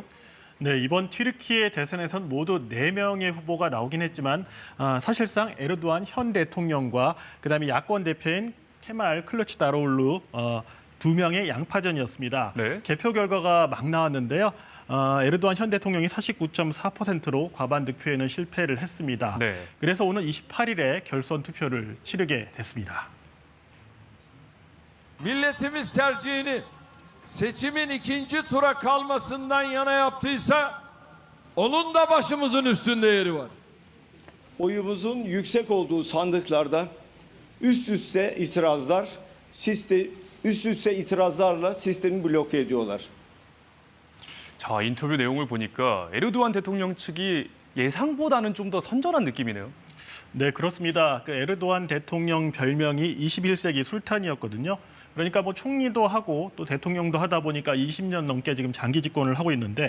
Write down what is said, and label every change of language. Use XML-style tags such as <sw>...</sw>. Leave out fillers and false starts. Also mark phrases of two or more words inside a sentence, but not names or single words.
<ko>네, 이번 튀르키예 대선에선 모두 4명의 후보가 나오긴 했지만 사실상 에르도안 현 대통령과 그다음에 야권 대표인 케말 클루치다로올루 2명의 양파전이었습니다. 네. 개표 결과가 막 나왔는데요. 에르도안 현 대통령이 49.4%로 과반 득표에는 실패를 했습니다. 네. 그래서 오는 28일에 결선 투표를 치르게 됐습니다.</ko> <tr>Milletimiz tercihini seçimin ikinci tura kalmasından yana yaptıysa onun da başımızın üstünde yeri var. Oyumuzun yüksek olduğu sandıklarda üst üste itirazlarla sistemi bloke ediyorlar.</tr> <ko>자, 인터뷰 내용을 보니까 에르도안 대통령 측이 예상보다는 좀 더 선전한 느낌이네요. 네, 그렇습니다. 그 에르도안 대통령 별명이 21세기 술탄이었거든요. 그러니까 뭐 총리도 하고 또 대통령도 하다 보니까 20년 넘게 지금 장기 집권을 하고 있는데</ko>